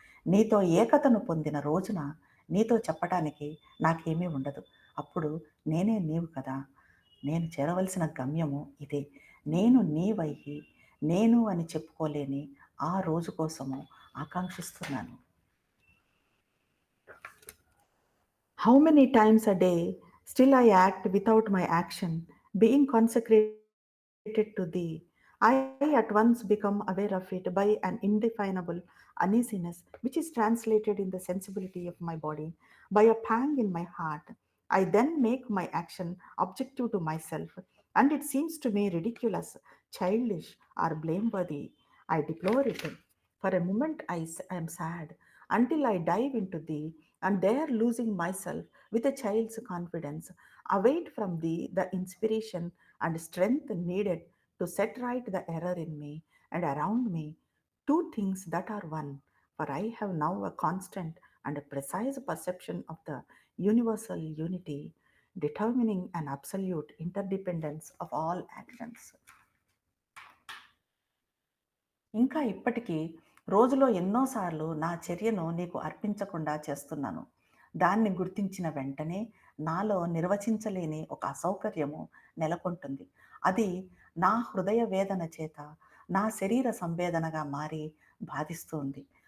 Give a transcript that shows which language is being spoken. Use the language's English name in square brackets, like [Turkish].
[Telugu] నీతో ఏకతను పొందిన రోజున నీతో చెప్పటానికి నాకేమీ ఉండదు. అప్పుడు నేనే నీవు కదా! నేను చేరవలసిన గమ్యము ఇదే. నేను నీవయ్యి, నేను అని చెప్పుకోలేని ఆ రోజు కోసము ఆకాంక్షిస్తున్నాను. [English] How many times a day still I act without my action, being consecrated to thee. I at once become aware of it by an indefinable uneasiness, which is translated in the sensibility of my body, by a pang in my heart. I then make my action objective to myself, and it seems to me ridiculous, childish, or blameworthy. I deplore it. For a moment I am sad, until I dive into thee, and there losing myself with a child's confidence, await from thee the inspiration and strength needed to set right the error in me and around me, two things that are one. For I have now a constant and a precise perception of the universal unity, determining an absolute interdependence of all actions. [Telugu] ఇంకా ఇప్పటికీ రోజులో ఎన్నోసార్లు నా చర్యను నీకు అర్పించకుండా చేస్తున్నాను. దాన్ని గుర్తించిన వెంటనే నాలో నిర్వచించలేని ఒక అసౌకర్యము నెలకొంటుంది. అది నా హృదయ వేదన చేత నా శరీర సంవేదనగా మారి బాధిస్తుంది.